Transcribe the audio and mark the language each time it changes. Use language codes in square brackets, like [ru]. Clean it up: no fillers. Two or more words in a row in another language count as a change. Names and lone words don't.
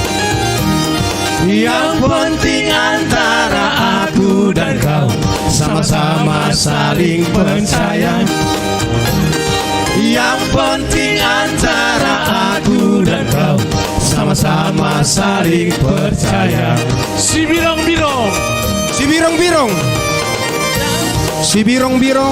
[id] Yang penting antara aku dan kau sama-sama saling percaya. Yang penting antara aku dan kau sama saling percaya. [btx] Si birong-birong, Si birong-birong, si birong-birong,